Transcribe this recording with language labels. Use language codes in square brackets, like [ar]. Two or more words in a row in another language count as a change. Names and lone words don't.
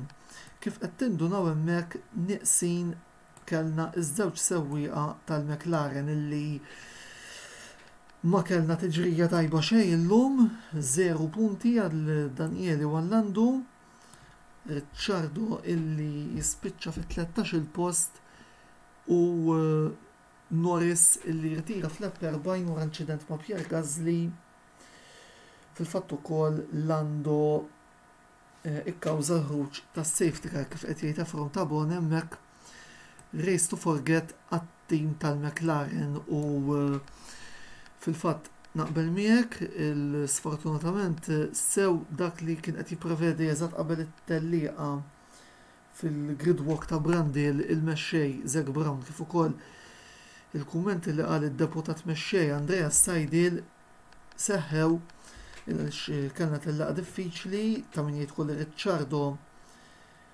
[mt] Kif qed tindunaw hemmhekk nieqsin kellna iż-żewġ sewwieqa tal-McLaren illi ma kellna tiġrija tajba xejn illum, 0 punti għal Daniele u għall-Landu, Ricciardo illi jispiċċa fit-13 post u Norris illi jirtira fl-40 wara inċident ma' Pierre Gasly. Fil-fatt ukoll Lando ikkawża l-ħruġ tas- [en] safety car [mt] kif qed jgħid Efron Tabon hemmhekk [en] race to forget [mt] għat-tim tal-McLaren u fil-fatt naqbel miegħek sfortunatament sew dak li kien qed jipprevedi eżatt qabel it-tellieqa fil- [en] grid walk [mt] ta' Brandi il-mexxej Zak Brown kif ukoll il-kummenti li qal id-deputat mexxej Andreas Seidel seħħew kellna tellaq diffiċli ta' min jgħid li Ricciardo